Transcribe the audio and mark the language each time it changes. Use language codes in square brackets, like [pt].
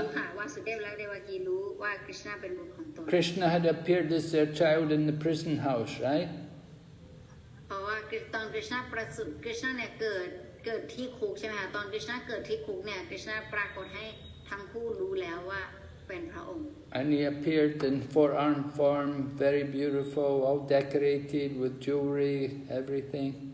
[th] รู้ค่ะวาสุเดฟและเดวกีรู้ว่าคริชนาเป็นบุตรของตน [en] Krishna had appeared as their child in the prison house, right? [th] เพราะว่าตอนคริชนาประสูติคริชนาเนี่ยเกิดที่คุกใช่ไหมคะตอนคริชนาเกิดที่คุกเนี่ยคริชนาปรากฏให้ทั้งคู่รู้แล้วว่าเป็นพระองค์ [en] And he appeared in four-armed form, very beautiful, all decorated with jewelry, everything.